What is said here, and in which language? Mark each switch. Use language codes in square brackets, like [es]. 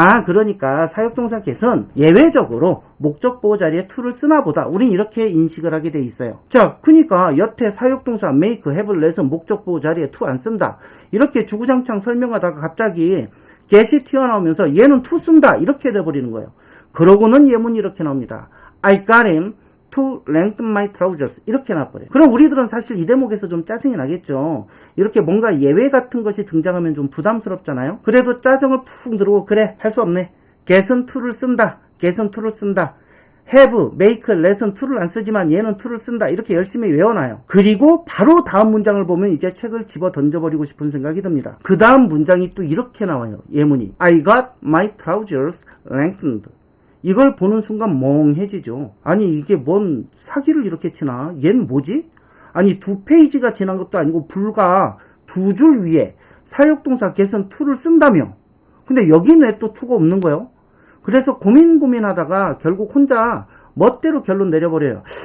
[ko] 그러니까 사역동사 get은 예외적으로 목적 보호 자리에 to를 쓰나 보다. 우린 이렇게 인식을 하게 돼 있어요. 자, 그러니까 여태 사역동사 make, have, let은 목적 보호 자리에 to 안 쓴다. 이렇게 주구장창 설명하다가 갑자기 get이 튀어나오면서 얘는 to 쓴다. 이렇게 돼버리는 거예요. 그러고는 예문이 이렇게 나옵니다. [en] I got him to lengthen my trousers. [ko] 이렇게 나와버려요. 그럼 우리들은 사실 이 대목에서 좀 짜증이 나겠죠. 이렇게 뭔가 예외 같은 것이 등장하면 좀 부담스럽잖아요. 그래도 짜증을 푹 들고 그래 할 수 없네. get은 to를 쓴다. get은 to를 쓴다. have, make, lesson 2를 안 쓰지만 얘는 2를 쓴다. 이렇게 열심히 외워놔요. 그리고 바로 다음 문장을 보면 이제 책을 집어 던져버리고 싶은 생각이 듭니다. 그 다음 문장이 또 이렇게 나와요. 예문이. [en] I got my trousers lengthened. [ko] 이걸 보는 순간 멍해지죠. 아니 이게 뭔 사기를 이렇게 치나? 얜 뭐지? 아니 2페이지가 지난 것도 아니고 불과 2줄 위에 사역동사 get은 to를 쓴다며. 근데 여기는 왜 또 to가 없는 거예요? 그래서 고민하다가 결국 혼자 멋대로 결론 내려버려요.